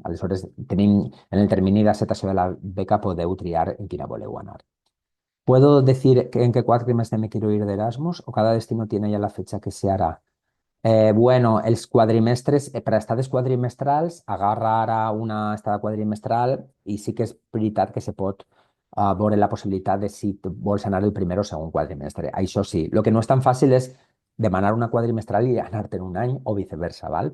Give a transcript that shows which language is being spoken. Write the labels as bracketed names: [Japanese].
[Catalan] Aleshores, en el termini d'acceptació de la beca podeu triar en quina voleu anar. [Spanish] ¿Puedo decir en qué cuatrimestre me quiero ir de Erasmus o cada destino tiene ya la fecha que se hará? [Catalan] Bueno, els quadrimestres, per a estades quadrimestrals, agarra ara una estada quadrimestral i sí que és veritat que se pot veure la possibilitat de si tu vols anar el primer o segon quadrimestre. Això sí, el que no és tan fàcil és demanar una quadrimestral i anar-te'n un any o viceversa, val?